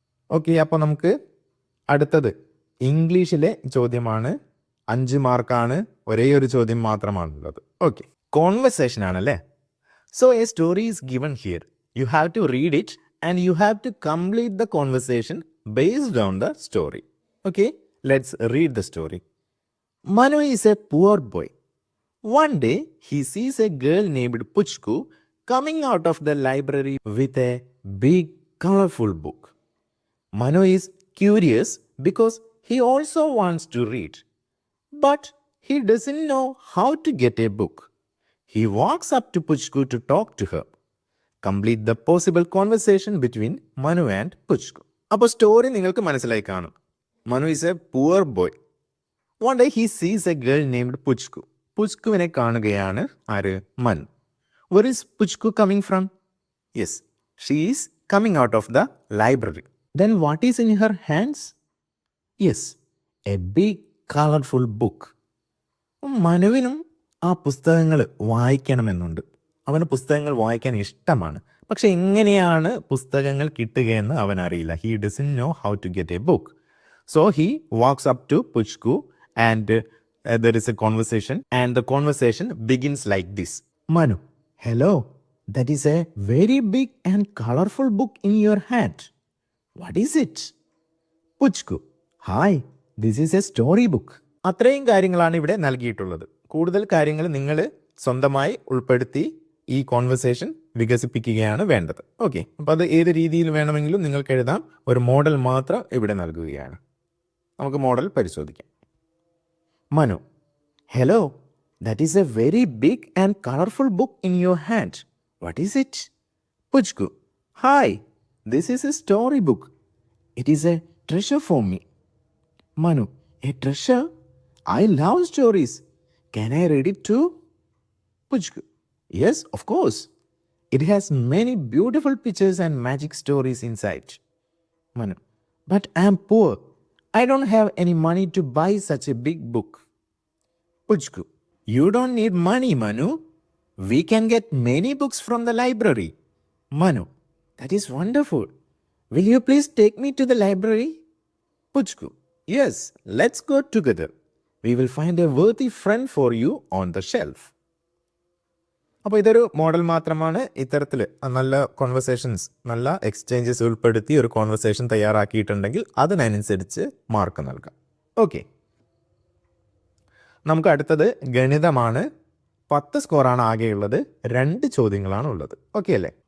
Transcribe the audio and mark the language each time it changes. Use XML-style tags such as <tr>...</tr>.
<ml>Okay, അപ്പോൾ നമുക്ക് അടുത്തത് ഇംഗ്ലീഷിലെ ചോദ്യമാണ്. 5 മാർക്കാണ്. ഒരേ ഒരു ചോദ്യം മാത്രമാണുള്ളത്. ഓക്കെ, കോൺവെർസേഷൻ ആണല്ലേ.</ml> <en>So a story is given here. You have to read it and you have to complete the conversation based on the story. Okay, let's read the story. Manu is a poor boy. One day he sees a girl named Puchku coming out of the library with a big colorful book. Manu is curious because he also wants to read, but he doesn't know how to get a book. He walks up to Puchku to talk to her. Complete the possible conversation between Manu and Puchku.</en> <ml>അപ്പോൾ story നിങ്ങൾക്ക് മനസ്സിലായി കാണും.</ml> <en>Manu is a poor boy. One day he sees a girl named Puchku.</en> <ml>പുച്കുവിനെ കാണുകയാണ് ആര്?</ml> <en>Manu. Where is Puchku coming from? Yes, she is coming out of the library. Then what is in her hands? Yes, a big colorful book.</en> <ml>മനുവിനും ആ പുസ്തകങ്ങൾ വായിക്കണമെന്നുണ്ട്. അവന് പുസ്തകങ്ങൾ വായിക്കാൻ ഇഷ്ടമാണ്. പക്ഷെ എങ്ങനെയാണ് പുസ്തകങ്ങൾ കിട്ടുകയെന്ന് അവൻ അറിയില്ല.</ml> <en>He doesn't know how to get a book. So he walks up to Puchku and there is a conversation, and the conversation begins like this. Manu, hello, that is a very big and colorful book in your hand. What is it? Puchku, hi, this is a story book. അത്രയും കാര്യങ്ങളാണ് ഇവിടെ നൽകിയിട്ടുള്ളത്. കൂടുതൽ കാര്യങ്ങൾ നിങ്ങൾ സ്വന്തമായി ഉൾപ്പെടുത്തി ഈ കോൺവെർസേഷൻ വികസിപ്പിക്കുകയാണ് വേണ്ടത്. ഓക്കെ, അപ്പോൾ അത് ഏത് രീതിയിൽ വേണമെങ്കിലും നിങ്ങൾക്ക് എഴുതാം. ഒരു മോഡൽ മാത്രം ഇവിടെ നൽകുകയാണ്. നമുക്ക് മോഡൽ പരിശോധിക്കാം. Manu, hello, that is a very big and colorful book in your hand. What is it? Puchku, hi, this is a story book. It is a treasure for me. Manu, a treasure? I love stories. Can I read it too? Puchku, yes, of course. It has many beautiful pictures and magic stories inside. Manu, but I am poor. I don't have any money to buy such a big book. Puchku, you don't need money, Manu. We can get many books from the library. Manu, that is wonderful. Will you please take me to the library? Puchku, yes, let's go together. We will find a worthy friend for you on the shelf.</en> <ml>അപ്പോൾ ഇതൊരു model മാത്രമാണ്. ഇത്തരത്തിൽ നല്ല conversations, നല്ല exchanges ഉൾപ്പെടുത്തി ഒരു conversation തയ്യാറാക്കിയിട്ടുണ്ടെങ്കിൽ അതിനനുസരിച്ച് mark നൽകാം. ഓക്കെ, നമുക്ക് അടുത്തത് ഗണിതമാണ്. 10 സ്കോറാണ് ആകെയുള്ളത്. 2 ചോദ്യങ്ങളാണ് ഉള്ളത്. ഓക്കെ അല്ലേ?</ml>